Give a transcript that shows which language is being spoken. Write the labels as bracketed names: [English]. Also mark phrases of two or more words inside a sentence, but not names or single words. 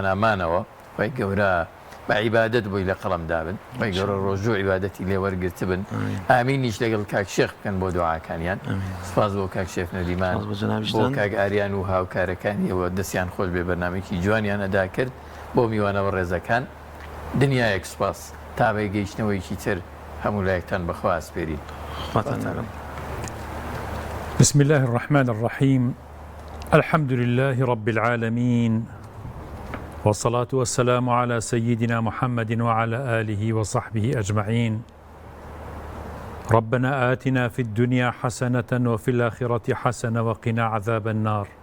[Central Kurdish] ئامانەوە وای گەورە بە عیبادەت بۆی لە قەڵەمدا بن وای گەورە ڕۆژوو عیبادەتی لێوەرگرت بن ئامینیش لەگەڵ کاک شێخ بکەن بۆ دوعاکانیان سپاس بۆ کاک شێخ نەریمان بۆ کاک ئاریان و هاوکارەکانیەوە دەستیان خۆش بێ بەرنامێکی جوانیان ئەدا کرد بۆ میوانەوە ڕێزەکان دنیایەک سپاس تا بەی گەیشتنەوەیکی تر هەموو لایەکتان بەخوا ئاسپێرین [Arabic] بسم الله الرحمن الرحيم الحمد لله رب العالمين والصلاة والسلام على سيدنا محمد وعلى آله وصحبه أجمعين ربنا آتنا في الدنيا حسنة وفي الآخرة حسنة وقنا عذاب النار